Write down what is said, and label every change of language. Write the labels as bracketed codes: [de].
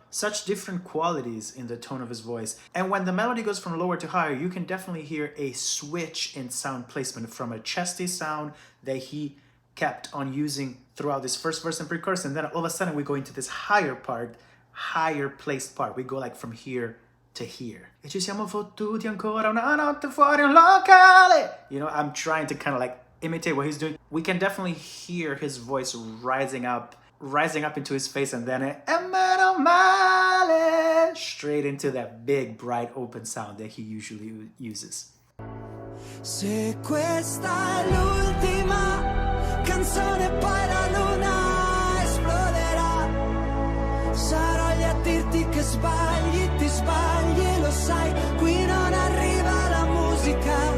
[en] Such different qualities in the tone of his voice. And when the melody goes from lower to higher, you can definitely hear a switch in sound placement from a chesty sound that he kept on using throughout this first verse and pre-chorus, and then all of a sudden we go into this higher part, higher placed part. We go like from here to here. [it] E ci siamo fottuti ancora una notte fuori un locale. [en] I'm trying to kind of like imitate what he's doing. We can definitely hear his voice rising up into his face, and then [it] meno male, [en] straight into that big, bright, open sound that he usually uses. [it] Se questa è l'ultima canzone, poi la luna esploderà. Sarò lì a dirti che sbagli, ti sbagli, lo sai, qui non arriva la musica.